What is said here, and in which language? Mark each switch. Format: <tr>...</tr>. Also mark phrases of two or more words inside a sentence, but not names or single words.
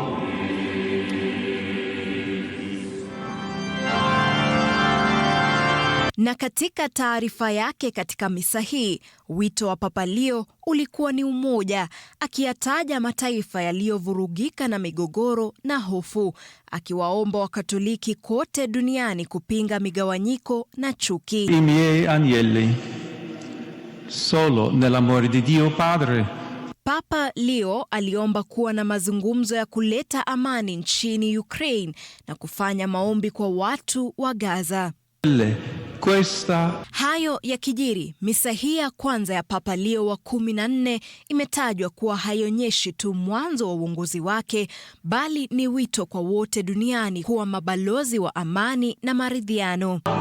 <sw>Na katika taarifa yake katika misa hii, wito wa Papa Leo ulikuwa ni umoja, akiyataja mataifa yaliyovurugika na migogoro na hofu, akiwaomba Wakatoliki kote duniani kupinga migawanyiko na chuki.</sw> <it>I miei agnelli, solo nell'amore di Dio Padre.</it> <sw>Papa Leo aliomba kuwa na mazungumzo ya kuleta amani nchini Ukraine na kufanya maombi kwa watu wa Gaza. Hayo ya kijiri, misa hii ya kwanza ya Papa Leo wa 14 imetajwa kuwa haionyeshi tu mwanzo wa uongozi wake, bali ni wito kwa wote duniani kuwa mabalozi wa amani na maridhiano.</sw>